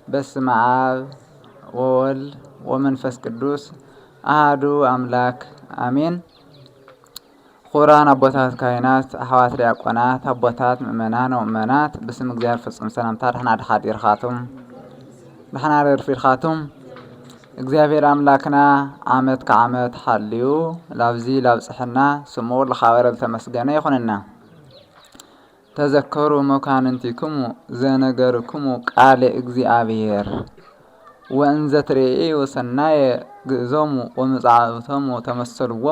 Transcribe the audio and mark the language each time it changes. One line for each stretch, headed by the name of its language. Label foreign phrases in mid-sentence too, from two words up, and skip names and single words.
Geez: በስመ አብ ወወልድ ወመንፈስ ቅዱስ አሐዱ አምላክ አሜን።
Tigrinya: ኹራን አቦታት ካህናት፣ አሕዋት ዲያቆናት፣ አቦታት ምእመናን ወምእመናት ብስም እግዚአብሔር ፍጹም ሰላምታ ደህና ድሓዲርካቱም ደህና ረድፊርካቱም እግዚአብሔር አምላክና ዓመት ከዓመት ሓልዩ ላብዚ ላብፅሕና ስሙ ለኻበረ ዝተመስገነ ይኹንና።
Geez: ተዘከሩ መካንንቲክሙ ዘነገርክሙ ቃለ እግዚአብሔር ወእንዘ ትሬኡ ሰናየ ግእዞሙ ወመጻእቶሙ ተመሰልዎሙ